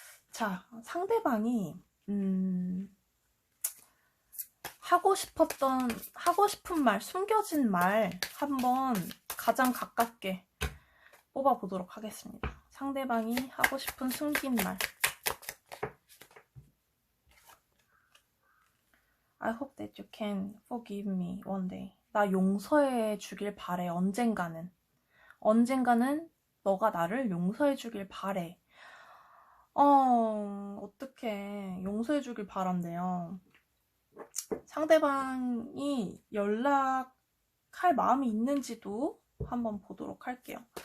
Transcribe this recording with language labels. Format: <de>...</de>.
<ko>자, 상대방이, 하고 싶은 말, 숨겨진 말, 한번 가장 가깝게 뽑아보도록 하겠습니다. 상대방이 하고 싶은 숨긴 말.</ko> <en>I hope that you can forgive me one day.</en> <ko>나 용서해 주길 바래. 언젠가는 너가 나를 용서해 주길 바래. 어떡해. 용서해 주길 바란대요. 상대방이 연락할 마음이 있는지도 한번 보도록 할게요.</ko>